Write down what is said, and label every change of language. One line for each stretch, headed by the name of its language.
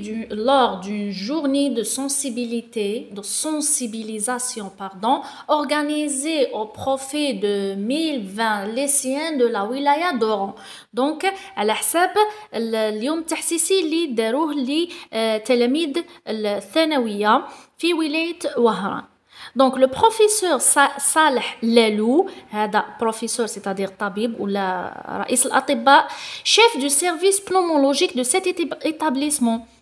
French: Lors d'une journée de sensibilisation, organisée au profit de 1020 lycéens de la wilaya d'Oran.
Arabic: Donc, على حساب اليوم التحسيسي اللي داروه لتلاميذ الثانوية في ولاية وهران.
French: Donc, le professeur Saleh Lalou, professeur, c'est-à-dire tabib ou
Arabic: رئيس الأطباء,
French: chef du service pneumologique de cet établissement.